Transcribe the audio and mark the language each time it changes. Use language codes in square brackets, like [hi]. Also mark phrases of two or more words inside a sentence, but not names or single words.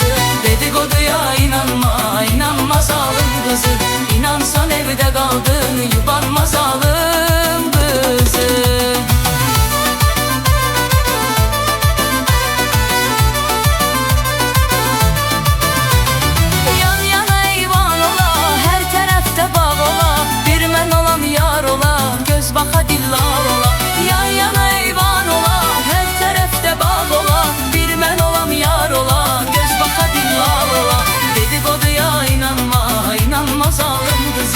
[tr] Dedikoduya inanma, inanma zalim kızı. İnansan evde kaldın, yubanma zalim kızı. [az] Yan yana eyvan ola, her tərəfdə bağ ola. Bir mən olam yar ola, göz baxa dillal ola. Yan yana eyvan ola, her tərəfdə bağ ola. Bir mən olam yar ola, göz baxa dillal ola. [tr] Dedikoduya inanma, inanma zalim kızı.